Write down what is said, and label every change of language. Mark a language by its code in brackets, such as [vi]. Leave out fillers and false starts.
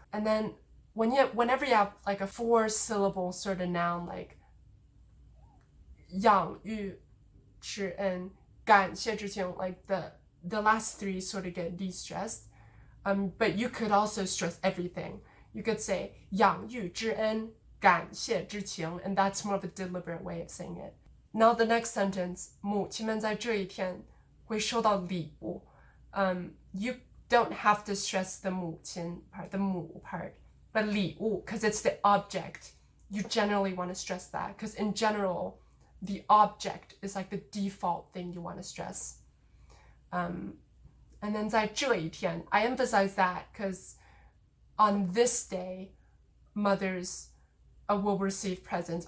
[en] And then whenever you have like a 4-syllable sort of noun like [zh] 养育之恩感谢之情, [en] like the last 3 sort of get de-stressed. But you could also stress everything. You could say [zh] 养育之恩感谢之情, [en] and that's more of a deliberate way of saying it. Now the next sentence, [zh] 母亲们在这一天会收到礼物. [en] You don't have to stress the 母亲 part, the 母 part, but 礼物, because it's the object. You generally want to stress that, because in general, the object is like the default thing you want to stress. And then [zh] 在这一天, [en] I emphasize that because on this day, mothers will receive presents.